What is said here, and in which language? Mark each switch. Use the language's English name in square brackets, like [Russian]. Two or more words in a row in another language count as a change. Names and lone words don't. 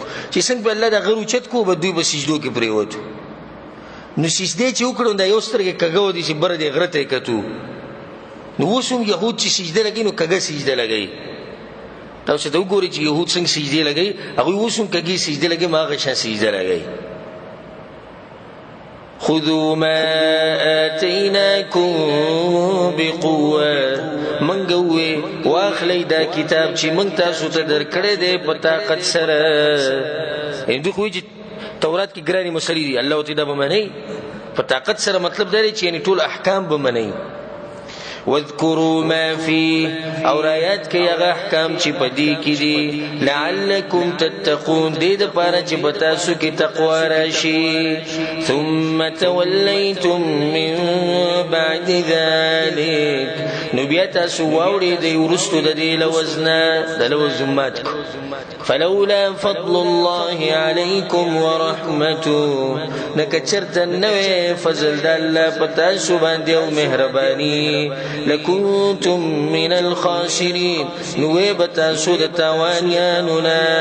[Pashto] چې څنګه به الله دا غر اوچت کو، به دوی به سجدو کې پرېوتو. نو سجدې چې وکړو دا یو سترګې کږه ودي چې بره دې غره ته یې کتو. نو اوس هم یهود چې سجده لګوي نو کږه سجده لګوي. تاسو ته وګورئ چې یهود څنګه سجدې لګوي، هغوی اوس هم کږې سجده لګوي، ما هغه شان سجده لګوي. [Arabic] خذوا ما آتیناکم بقوة، [Pashto] منګ وې واخلئ دا کتاب چې موږ تاسو ته درکړی دی په طاقت سره. دوی خو وایي چې تورات کې ګرانې مسلې دي، الله ورته دا به منئ په طاقت سره. مطلب دا دی چې یعنې ټول احکام به منئ. [Arabic] واذکروا ما فيه، [Pashto] او رایات کوي هغه احکام چې په دې کې دي، [Arabic] لعلکم تتقون، [Pashto] دې دپاره چې په تاسو کې تقوا راشي. [Arabic] ثم تولیتم من بعد ذلک، [Pashto] نو بیا تاسو واوړېدئ وروستو د دې لوز نه، د لوز مات کو. [Arabic] فلولا فضل الله علیکم ورحمته، [Pashto] نه که چېرته نه وی فضل د الله په تاسو باندې او مهرباني، [Arabic] لکنتم من الخاسرین، [Pashto] نوې به تاسو د تاوانیانو نه.